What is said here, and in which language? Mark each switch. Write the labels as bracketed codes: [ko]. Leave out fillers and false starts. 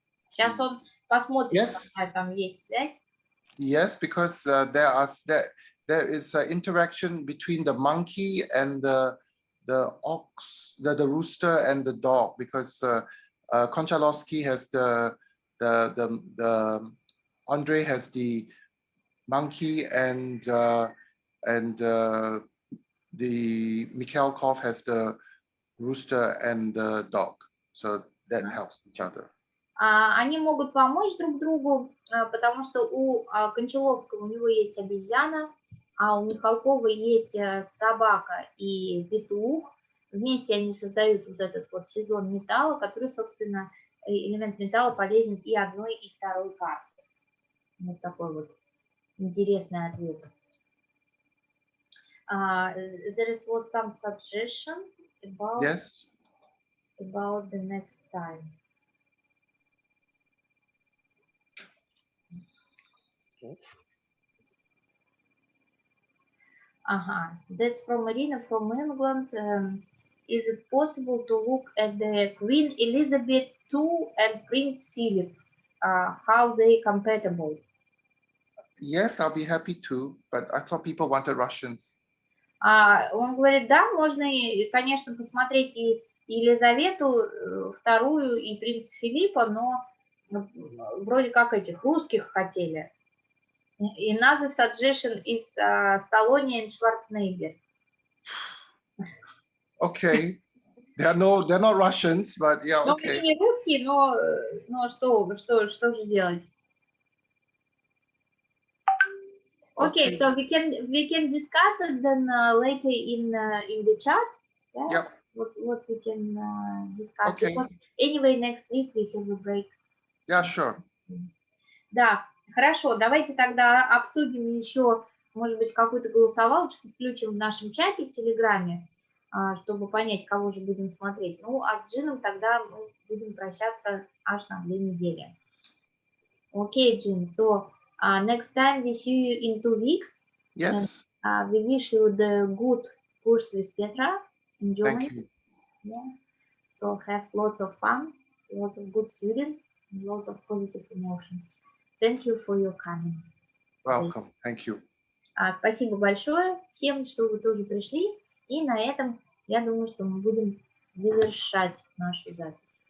[ru] Сейчас он посмотрит, какая там есть связь. [en] Yes, because there is an interaction between the monkey and the ox, the rooster and the dog, because Končalowski has the Andre has the monkey and the Michalkov has the rooster and the dog, so that helps each other. [ru] Они могут помочь друг другу, потому что у Кончаловского у него есть обезьяна, а у Михалкова есть собака и петух. Вместе они создают вот этот вот сезон металла, который, собственно, элемент металла полезен и одной, и второй карте. Вот такой вот интересный ответ. [en] There is some suggestion about the next time. That's from Marina from England. Is it possible to look at the Queen Elizabeth II and Prince Philip? How they compatible? Yes, I'll be happy to, but I thought people wanted Russians. [ru] Он говорит, да, можно, конечно, посмотреть и Елизавету II, и принца Филиппа, но вроде как этих русских хотели. [en] Another suggestion is Stallone and Schwarzenegger. Okay, they're not Russians, but yeah, okay. [ru] Они не русские, но что же делать? [en] Okay, so we can discuss it then later in the chat. Yeah? Yep. What we can discuss. Okay. Because anyway, next week we have a break. Yeah, sure. [ru] Да, хорошо. Давайте тогда обсудим еще, может быть, какую-то голосовалочку включим в нашем чате в Телеграме, чтобы понять, кого же будем смотреть. Ну, а с Джином тогда мы будем прощаться аж на 2 недели. [en] Okay, Jin. So next time we see you in 2 weeks. Yes. And, we wish you the good course with Petra. Enjoy. Thank you. Yeah. So have lots of fun, lots of good students, and lots of positive emotions. Thank you for your coming. Welcome. Thank you. [ru] Спасибо большое всем, что вы тоже пришли. И на этом, я думаю, что мы будем завершать нашу запись.